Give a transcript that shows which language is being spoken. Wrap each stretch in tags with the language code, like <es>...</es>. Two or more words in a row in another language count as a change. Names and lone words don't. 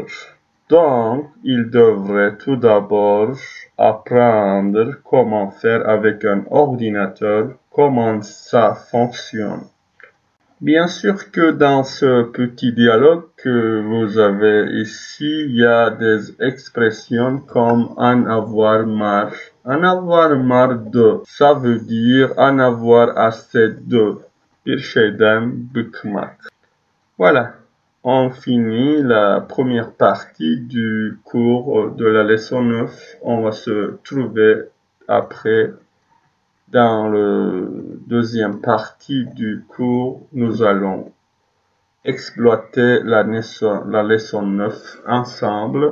<fr>Donc, il devrait tout d'abord apprendre comment faire avec un ordinateur, comment ça fonctionne. Bien sûr que dans ce petit dialogue que vous avez ici, il y a des expressions comme en avoir marre. En avoir marre de, ça veut dire en avoir assez de.</fr> <tr>Bir şeyden bıkmak.</tr> <fr>Voilà, on finit la première partie du cours de la leçon 9. On va se trouver après dans la deuxième partie du cours. Nous allons exploiter la leçon 9 ensemble.</fr>